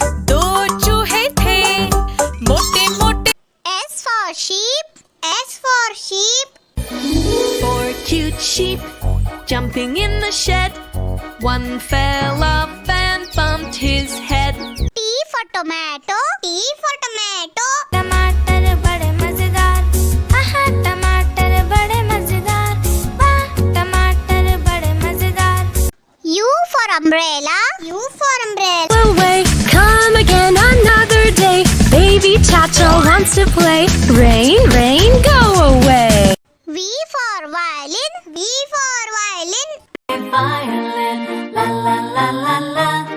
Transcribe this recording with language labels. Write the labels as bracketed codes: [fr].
[hi] दो चूहे थे, मोटे मोटे। [en] S for sheep. S for sheep. Four cute sheep jumping in the shed. One fell off and bumped his head. T for tomato. T for tomato. [hi] टमाटर बड़े मजेदार, आहा टमाटर बड़े मजेदार, वाह टमाटर बड़े मजेदार। [en] U for umbrella. U for umbrella. Away, come again another day. Baby Tato wants to play. Rain, rain, go away. V for violin. V for violin. Violin, la la la la la.